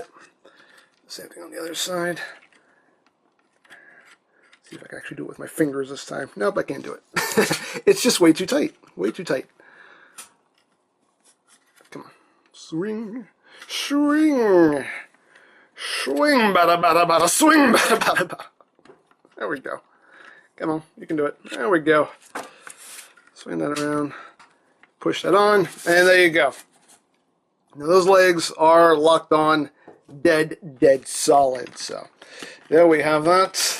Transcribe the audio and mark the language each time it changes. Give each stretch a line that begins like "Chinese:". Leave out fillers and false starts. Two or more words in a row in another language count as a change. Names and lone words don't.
English: Same thing on the other side. See if I can actually do it with my fingers this time. Nope, I can't do it. It's just way too tight. Way too tight. Come on. Swing, swing, swing, bada bada bada, swing, bada bada bada. There we go. Come on, you can do it. There we go. Swing that around, push that on, and there you go. Now those legs are locked on dead solid. So there we have that.